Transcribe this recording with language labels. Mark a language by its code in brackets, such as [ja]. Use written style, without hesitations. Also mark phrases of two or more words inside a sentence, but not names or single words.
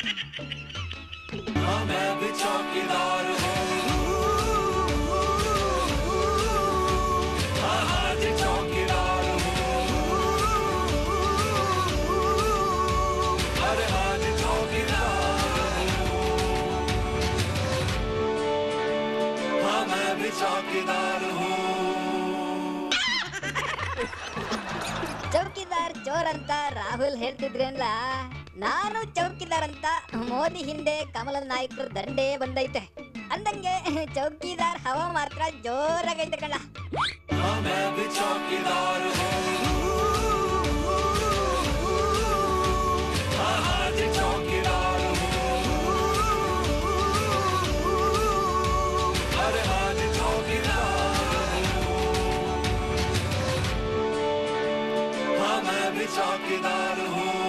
[hi] हाँ मैं भी चौकीदार हूँ, हाँ हाँ जी चौकीदार हूँ, अरे हाँ जी चौकीदार हूँ, हाँ मैं भी चौकीदार हूँ। [kn] ಚೌಕಿದಾರ್ ಚೋರ್ ಅಂತ ರಾಹುಲ್ ಹೇಳ್ತಿದ್ರೇನ್ಲ, ನಾನು ಚೌಕಿದಾರ್ ಅಂತ ಮೋದಿ ಹಿಂದೆ ಕಮಲದ ನಾಯಕರು ದಂಡೇ ಬಂದೈತೆ ಅಂದಂಗೆ ಚೌಕಿದಾರ್ ಹವಾ ಮಾತ್ರ ಜೋರಾಗೈತೆ ಕಣ್ಣ. [hi] हाँ मैं भी चौकीदार हूँ, हाँ हाँ जी चौकीदार हूँ, अरे हाँ जी चौकीदार हूँ, हाँ मैं भी चौकीदार हूँ।